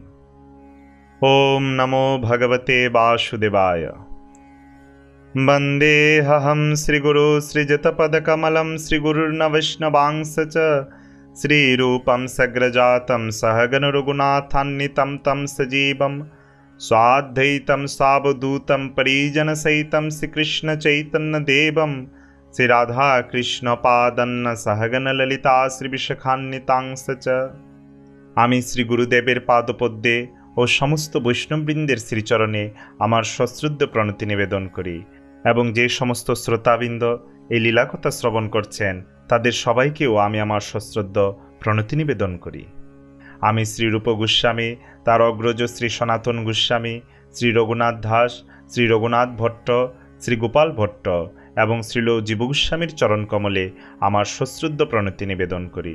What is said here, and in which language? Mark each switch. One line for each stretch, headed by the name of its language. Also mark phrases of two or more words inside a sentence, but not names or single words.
Sanskrit: ওম নমো ভগবতে বাসুদেবায়। বন্দেহম শ্রীগুরু শ্রীযতপদকমলম শ্রীগুরুর্ন বৈষ্ণবাংশ চ শ্রীরূপম সগ্রজাতম সহগণ রঘুনাথান্বিতম তম সজীবম स्वाद्वैतं सावधूतं परिजनसहितं श्रीकृष्ण चैतन्य देवं श्री राधा कृष्ण पादन्न सहगन ललिता श्री विशाखान्वितांश च।
Bangla: আমি শ্রী গুরুদেবের পাদপদ্মে ও সমস্ত বৈষ্ণববৃন্দের শ্রীচরণে আমার সশ্রদ্ধ প্রণতি নিবেদন করি এবং যে সমস্ত শ্রোতাবৃন্দ এই লীলাকথা শ্রবণ করছেন তাদের সবাইকেও আমি আমার সশ্রদ্ধ প্রণতি নিবেদন করি। আমি শ্রী রূপ গোস্বামী, তার অগ্রজ শ্রী সনাতন গোস্বামী, শ্রী রঘুনাথ দাস, শ্রী রঘুনাথ ভট্ট, শ্রী গোপাল ভট্ট এবং শ্রীল জীব গোস্বামীর চরণ কমলে আমার সশ্রদ্ধ প্রণতি নিবেদন করি।